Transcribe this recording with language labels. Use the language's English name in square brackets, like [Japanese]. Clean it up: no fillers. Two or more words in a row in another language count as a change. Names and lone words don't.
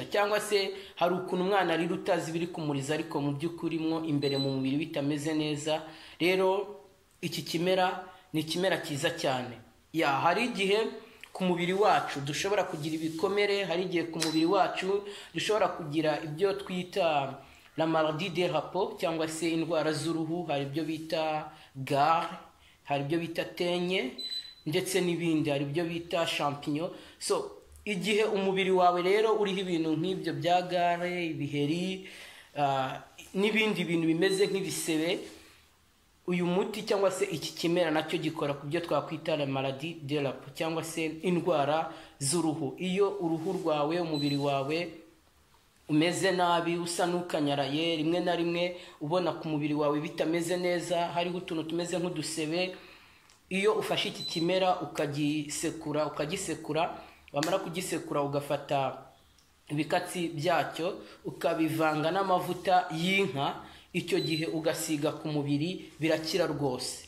[Kinyarwanda] Cyangwa se hari ukuntu umwana ari utazi biri kumuriza, ariko mu by'ukuri mwo imbere mu mubiri bitameze neza. Rero iki kimera ni ikimera cyiza cyane. Hari igihe ku mubiri wacu dushobora kugira ibikomere, hari igihe ku mubiri wacu dushobora kugira ibyo twita [French] la maladie de la peau [Kinyarwanda] cyangwa se indwara z'uruhu, hari ibyo bita gare, hari ibyo bita tenye ndetse n'ibindi, hari ibyo bita champignon. So igihe umubiri wawe rero uriho ibintu nk'ibyo bya gare, ibiheri, n'ibindi bintu bimeze nk'ibisebe, uyu muti cyangwa se iki kimera nacyo gikora ku byo twakwita [French] la maladie de la peau [Kinyarwanda] cyangwa se indwara z'uruhu. Iyo uruhu rwawe, umubiri wawe umeze nabi, usa n'ukanyaraye, rimwe na rimwe ubona ku mubiri wawe bitameze neza, hariho utuntu tumeze nk'udusebe, iyo ufashe iki kimera ukagisekura, wamara kugisekura ugafata ibikatsi byacyo ukabivanga n'amavuta y'inka, icyo gihe ugasiga ku mubiri birakira rwose.